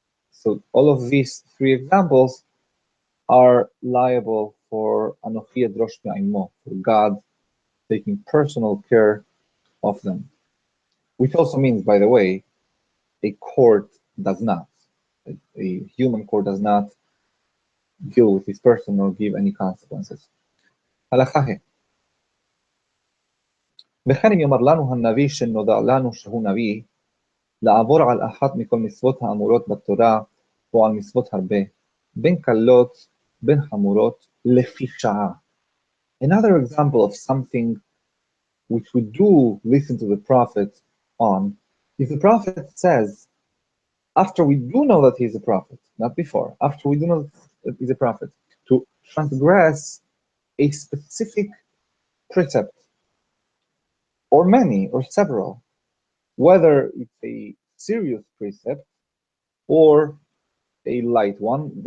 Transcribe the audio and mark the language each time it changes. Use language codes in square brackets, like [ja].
[en] So all of these three examples are liable for Anochi Edrosh Me'imo, for God taking personal care of them. Which also means, by the way, a court does not. A human court does not deal with this person or give any consequences. [he] הלכה ה' וכן אם יאמר לנו הנביא שנודע לנו שהוא נביא, לעבור על אחת מכל מצוות האמורות בתורה, או על מצוות הרבה, בין קלות, בין חמורות, לפי שעה. [en] Another example of something which we do listen to the prophet on, if the prophet says, after we do know that he's a prophet, not before, after we do know that he's a prophet, to transgress a specific precept, or many, or several, whether it's a serious precept or a light one.